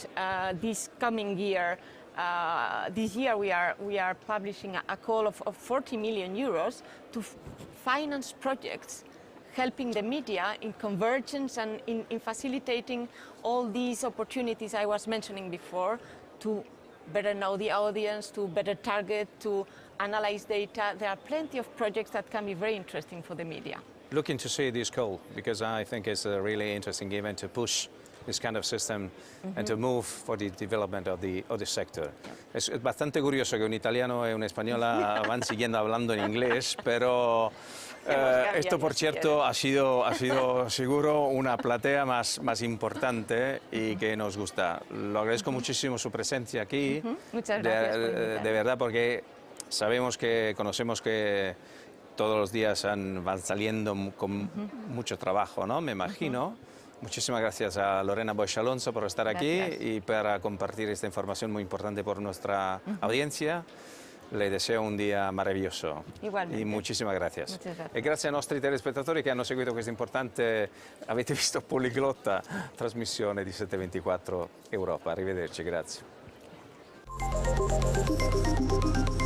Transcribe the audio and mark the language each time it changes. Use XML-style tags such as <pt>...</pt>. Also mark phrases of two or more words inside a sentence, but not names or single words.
<en>This coming year, this year we are publishing a call of 40 million euros to finance projects helping the media in convergence and in facilitating all these opportunities I was mentioning before, to better know the audience, to better target, to analyze data. There are plenty of projects that can be very interesting for the media. Looking to see this call, because I think it's a really interesting event to push this kind of system and to move for the development of the sector.</en> <es>Es bastante curioso que un italiano y una española van siguiendo hablando en inglés, pero esto, por cierto, ha sido seguro una platea más importante y que nos gusta. Lo agradezco muchísimo su presencia aquí. Muchas gracias. De verdad, porque conocemos que todos los días van saliendo con mucho trabajo, ¿no? Me imagino. Muchísimas gracias a Lorena Boix Alonso por estar aquí y para compartir esta información muy importante por nuestra audiencia. Le deseo un dia meraviglioso. Igualmente. E muchísimas gracias. Muchas gracias.</es> <it>E grazie ai nostri telespettatori che hanno seguito questa importante, avete visto, poliglotta trasmissione di 724 Europa. Arrivederci, grazie.</it>